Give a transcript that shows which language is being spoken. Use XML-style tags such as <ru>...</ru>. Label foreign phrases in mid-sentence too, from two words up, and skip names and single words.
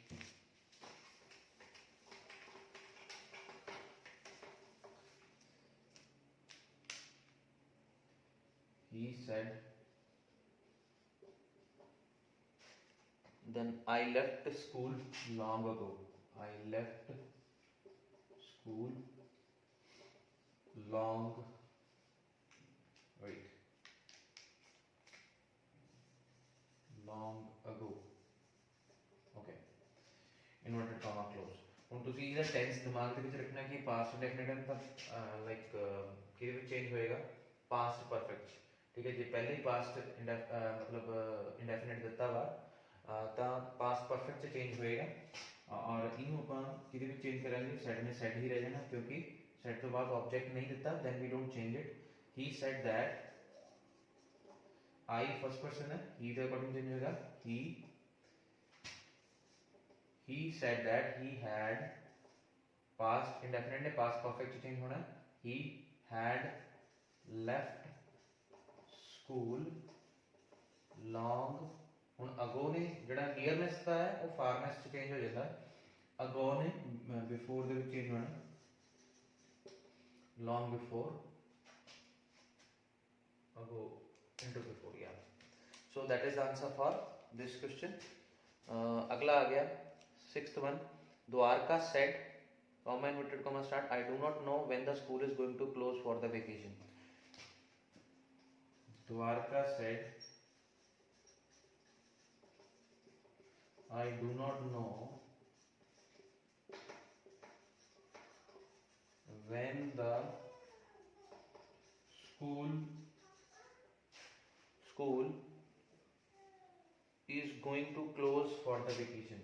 <en>he said then I left school long ago, I left school long, wait, long ago, okay, inverted comma close।</en> <pa>ਹੁਣ ਤੁਸੀਂ ਇਹਦਾ ਟੈਂਸ ਦਿਮਾਗ ਦੇ ਵਿੱਚ ਰੱਖਣਾ ਕਿ</pa> <en>past indefinite</en> <pa>ਤਾਂ ਲਾਈਕ ਕਿਹਦੇ ਵਿੱਚ ਚੇਂਜ ਹੋਏਗਾ,</pa> <en>past perfect,</en> <pa>ਠੀਕ ਹੈ, ਜੇ ਪਹਿਲੇ ਹੀ ਪਾਸਟ मतलब ਇੰਡੈਫਿਨਿਟ ਦਿੱਤਾ ਵਾ ਤਾਂ</pa> <en>past perfect</en> <pa>ਚ ਚੇਂਜ ਹੋਏਗਾ, ਔਰ ਇਹਨੂੰ ਆਪਾਂ ਕਿਹਦੇ ਵਿੱਚ ਚੇਂਜ ਕਰਾਂਗੇ, ਸੈਡ ਨੇ ਸੈਡ ਹੀ ਰਹਿ ਜਾਣਾ ਕਿਉਂਕਿ ਸੈਡ ਤੋਂ ਬਾਅਦ ਆਬਜੈਕਟ ਨਹੀਂ ਦਿੱਤਾ,</pa> <en>then we don't change it। he said that I first person है, he ਦੇ according change ਹੋਏਗਾ, he said that he had, past indefinite ने past perfect चेंज होना, he had left school long,</en> <pa>ਹੁਣ अगो ने ਜਿਹੜਾ ਨੀਅਰਨੈਸ ਦਾ ਹੈ ਉਹ ਫਾਰਨੈਸ ਚ ਚੇਂਜ ਹੋ ਜਾਂਦਾ, अगो ने बिफोर ਦੇ ਵਿੱਚ ਚੇਂਜ ਹੋਣਾ,</pa> <en>long before go into before, yeah. So that is the answer for this question.</en> <hi>अगला आ गया</hi> <en>sixth one. द्वारका said, comma inverted comma start, I do not know when the school is going to close for the vacation. Dwarka said, I do not know when the school is going to close for the vacation.</en>